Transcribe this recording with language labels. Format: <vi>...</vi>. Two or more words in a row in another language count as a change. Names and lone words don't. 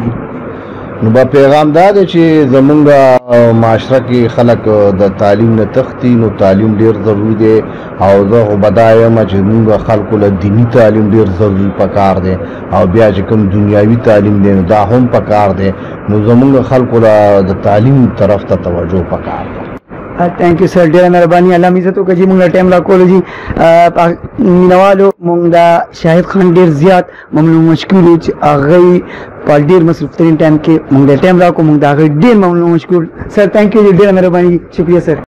<ps>نو به پیغام دا دی چې زمونږ معاشره کې خلک د تعلیم نه تښتي نو تعلیم ډېر ضروري دی او زه خو به دا یم چې مونږ خلکو له دیني تعلیم ډېر ضروري پکار دی او بیا چې کوم دنیاوي تعلیم دی نو دا هم پکار دی نو زمونږ خلکو له د تعلیم طرف ته توجه پکار دی</ps> <en>thank you sir</en> <ps>ډېره مهرباني الله مې عزت وکړي چې موږ ټایم راکولو جي مینوالو موږ د شاهد خان ډېر زیات ممنون مشکور یو چې هغوی په ډېر مصروف ترین ټایم کې موږ د ټایم راکړو موږ د هغوی ډېر ممنون مشکور</ps> <en>sir thank you</en> <ps>ډېره مهرباني شکریه سر</ps>